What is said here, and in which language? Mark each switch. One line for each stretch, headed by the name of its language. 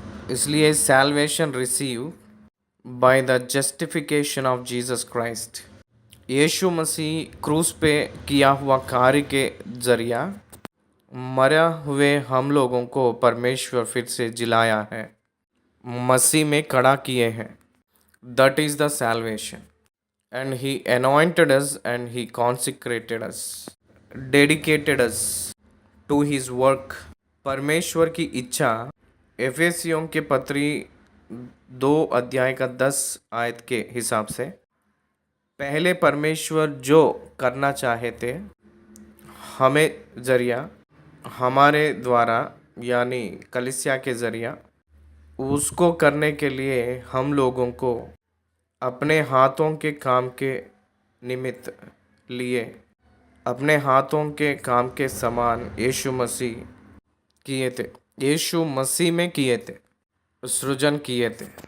Hindi: इसलिए
English: salvation receive by the justification of Jesus Christ,
Hindi: यीशु मसीह क्रूस पे किया हुआ कार्य के जरिया मरा हुए हम लोगों को परमेश्वर फिर से जिलाया है, मसीह में खड़ा किए हैं।
English: That is the salvation and he anointed us and he consecrated us, dedicated us to his work।
Hindi: परमेश्वर की इच्छा एफेसियों के पत्री 2 अध्याय का 10 आयत के हिसाब से, पहले परमेश्वर जो करना चाहे थे हमें जरिया, हमारे द्वारा यानी कलीसिया के जरिया, उसको करने के लिए हम लोगों को अपने हाथों के काम के निमित्त लिए, अपने हाथों के काम के समान यीशु मसीह किए थे, यीशु मसीह में किए थे, सृजन किए थे।